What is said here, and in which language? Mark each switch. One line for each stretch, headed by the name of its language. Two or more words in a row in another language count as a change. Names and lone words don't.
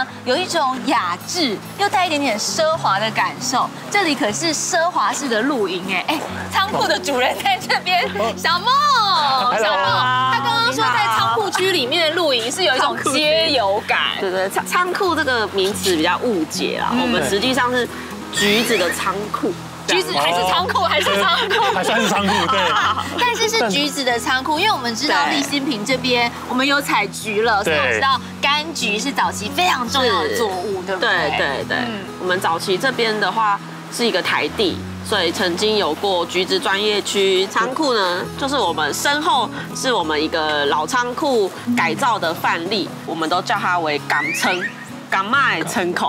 Chinese: 有一種雅致又帶一點點奢華的感受。這裡可是奢華式的露營哎，倉庫的主人在這邊，小夢，他剛剛說在倉庫區裡面的露營是有一種街遊感。對，倉庫這個名詞比較誤解啦，我們實際上是橘子的倉庫。橘子還是倉庫，還是倉庫，還算是倉庫，對。但是是橘子的倉庫，因為我們知道利西坪這邊我們有採橘了，所以我知道柑橘是早期非常重要的作物，對不對？對。我們早期這邊的話是一個台地，所以曾經有過橘子專業區。倉庫呢，就是我們身後是我們一個老倉庫改造的範例，我們都叫它為港倉。港賣倉庫，